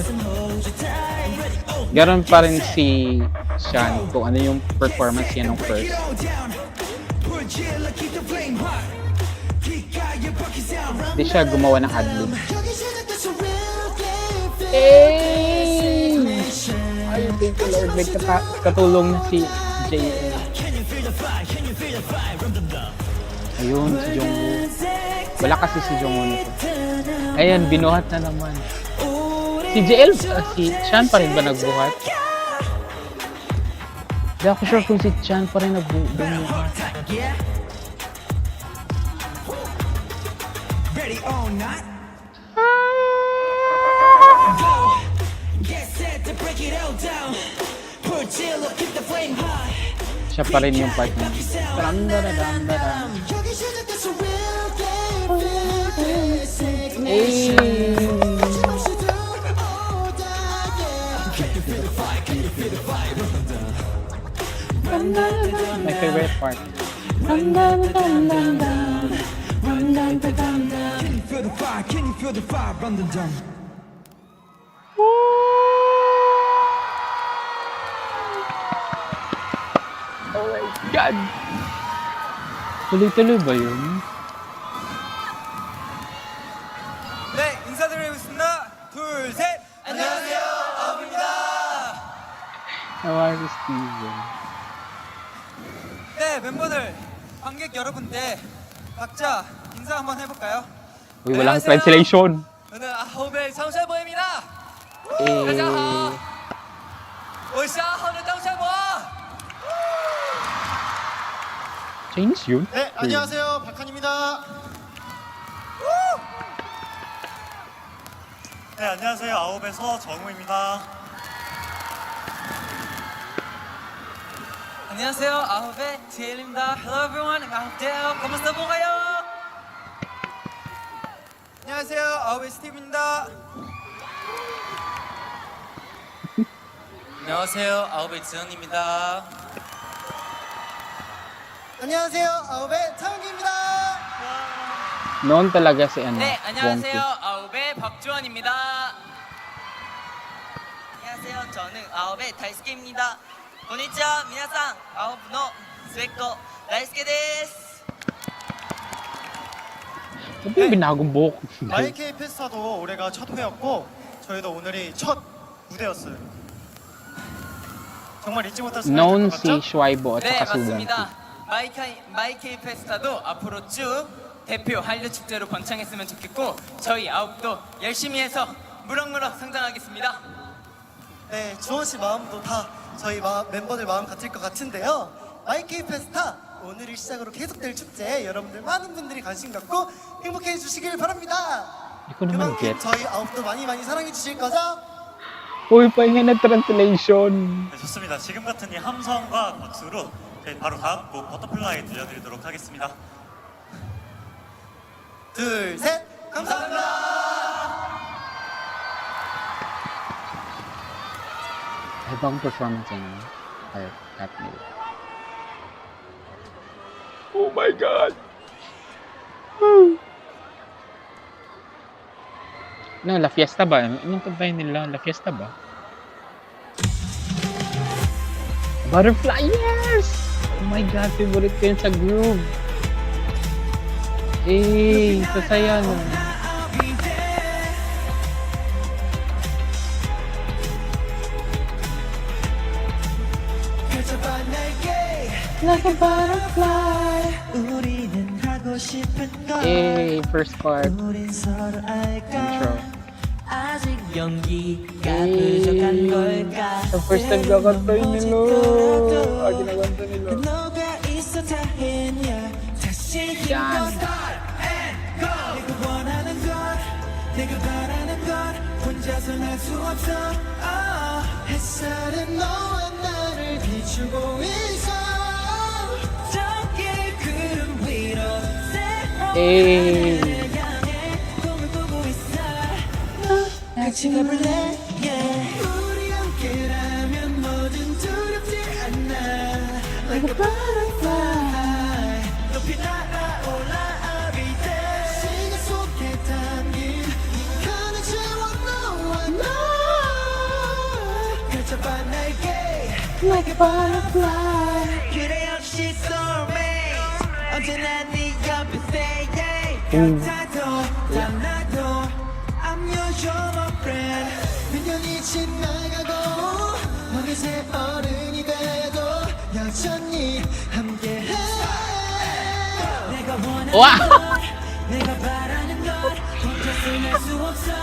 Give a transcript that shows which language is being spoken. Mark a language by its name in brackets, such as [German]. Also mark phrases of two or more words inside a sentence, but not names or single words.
[Filipino] Garon pa rin si Sean kung ano yung performance niya nung first. Hindi siya gumawa ng adlib. Hey! Ay, [English] thank you Lord. [Filipino] May katulong na si JM. Ayun, si Jongwoo. Wala kasi si Jongwoo nito. Ayan, binuhat na naman. Si JL, si Chan pa rin ba nagbuhat? Hindi ako sure kung si Chan pa rin nagbuhat. [English] Ready or not? [Filipino] Siya pa rin yung part niya. [English] My favorite part. Can you feel the fire? Can you feel the fire? Run the jump. Oh my God! [Filipino] Tuloy-tuloy ba yun? [Korean] 네, 인사드리겠습니다. 둘, 셋! 안녕하세요, 아홉입니다. [Filipino] Nawa si Steven. [Korean] 네, 멤버들, 관객 여러분들, 각자 인사 한번 해볼까요? [Filipino] Uy, walang translation. [Korean] 저는 아홉의 장철보입니다. Eh, [Chinese] 大家好，我是阿豪的张 철보。 [Filipino] Chinese yun? [Korean] 네, 안녕하세요. 박한입니다. 네, 안녕하세요. 아홉의 서정우입니다. 안녕하세요, 아홉의 DL입니다. [English] Hello everyone, [Korean] 아홉대요. [Filipino] ¿Cómo po kayo? [Korean] 안녕하세요, 아홉의 스티브입니다. 안녕하세요, 아홉의 지현입니다. 안녕하세요. 아홉의 차은기입니다. [Filipino] Noon talaga si ano, [Korean] 네, 안녕하세요. Wongki. 아홉의 박주원입니다. 안녕하세요. 저는 아홉의 다이스케입니다. [Japanese] こんにちは みなさん [Korean] 아홉의 스웨코 다이스케 데스. [Filipino] Ano ba yung binagong buhok? [Korean] YK 페스타도 올해가 첫 회였고 저희도 오늘이 첫 무대였어요. 정말 잊지 못할 순간이 Known 될것 [Filipino] si [Korean] 같죠? [Filipino] Schwaibo at [Korean] 네, [Filipino] saka si [Korean] 맞습니다. Wongki. 마이케이 페스타도 앞으로 쭉 대표 한류 축제로 번창했으면 좋겠고 저희 아홉도 열심히 해서 무럭무럭 성장하겠습니다. 네, 주원 씨 마음도 다 저희 멤버들 마음 같을 것 같은데요. YK 페스타 오늘을 시작으로 계속될 축제 여러분들 많은 분들이 관심 갖고 행복해 주시길 바랍니다. [Filipino] Hindi ko naman [Korean] 그만큼 [English] get. [Korean] 저희 아홉도 많이 많이 사랑해 주실 거죠? [Filipino] Uy, pahinga na translation. [Korean] 네, 좋습니다. 지금 같은 이 함성과 박수로 저희 바로 다음 곡 버터플라이 들려드리도록 하겠습니다. 둘, 셋, 감사합니다. [Filipino] Ibang performance yun. [English] Or that nila. Oh my God! [Filipino] No, La Fiesta ba? Anong kabayan nila? La Fiesta ba? [English] Butterfly, yes! Oh my God, [Filipino] favorite ko yun sa groove. Eh, sasaya no. [English] Like a butterfly. [Korean] 우리는 하고 싶은 걸 [English] Eh, first part. [Korean] 우린 서로 알까 [English] Intro. [Korean] 아직 용기가 Eh, 부족한 걸까 [English] the first time [Filipino] kakanta yun nila. Ginaganta nila. [Korean] 너가 있어 다행이야 다시 [Filipino] Yan. [Korean] 내가 원하는 것 내가 바라는 것 혼자선 할 수 없어 햇살은 너와 나를 비추고 있어. 저기 구름 위로 Eh, 향해 꿈을 꾸고 있어 같이 가볼래 yeah. 우리 함께라면 뭐든 두렵지 않아. [English] Like a butterfly. [Korean] 높이 날아올라 [English] every day [Korean] 시간 속에 담긴 인간을 채워 너와 나. 펼쳐봐 날개 [English] Like a butterfly. [Korean] 그래 역시 soulmate 언제나 네 옆에 stay Mm. 같아도 달라도 [English] I'm your my friend [Korean] 몇 년이 지나가고 어느새 어른이 돼도 여전히 함께해. 내가 원하는 wow! 것 내가 바라는 것 혼자서 할수 없어